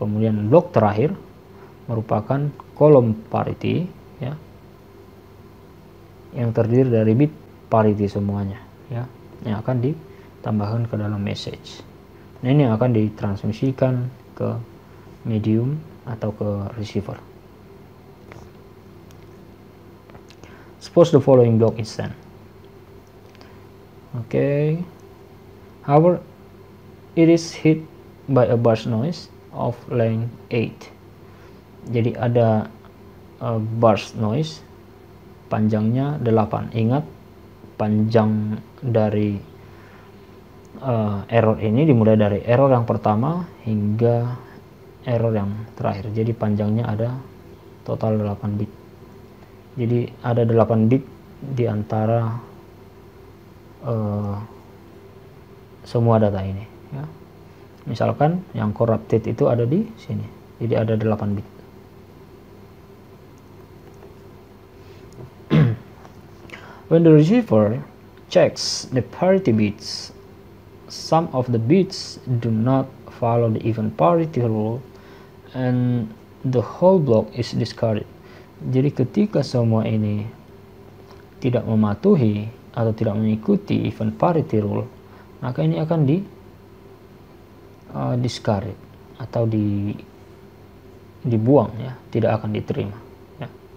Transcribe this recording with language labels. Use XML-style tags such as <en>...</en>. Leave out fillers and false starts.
<id>Kemudian blok terakhir merupakan kolom parity ya, yang terdiri dari bit parity semuanya ya, yang akan ditambahkan ke dalam message. Nah, ini yang akan ditransmisikan ke medium atau ke receiver.</id> <en>Suppose the following block is sent. Okay. However, it is hit by a burst noise of length 8.</en> <id>Jadi ada burst noise panjangnya 8. Ingat, panjang dari error ini dimulai dari error yang pertama hingga error yang terakhir. Jadi panjangnya ada total 8 bit. Jadi ada 8 bit di antara semua data ini ya. Misalkan yang corrupted itu ada di sini, jadi ada 8 bit.</id> <en>When the receiver checks the parity bits, some of the bits do not follow the even parity rule and the whole block is discarded.</en> <id>Jadi ketika semua ini tidak mematuhi atau tidak mengikuti even parity rule, maka ini akan di discarded atau dibuang ya, tidak akan diterima ya.</id>